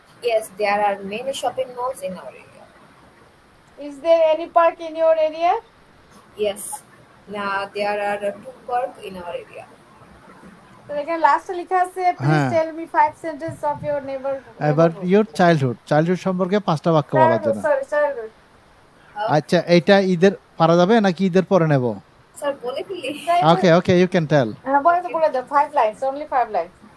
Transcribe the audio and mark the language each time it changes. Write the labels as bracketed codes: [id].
[en] Yes, there are many shopping malls in our area. Is there any park in your area? Yes, now there are 2 parks in our area. So [bn] এখানে লাস্টে লেখা আছে [en] please tell me 5 sentences of your About your childhood [bn] সম্পর্কে 5টা বাক্য বলার জন্য। [en] childhood. [bn] আচ্ছা, এইটা ঈদের পারা যাবে নাকি ঈদের পরে নেব? Sir, বলে ফেলি? [en] Okay, you can tell. [bn] বলে দাও [en] 5 lines, only 5 lines.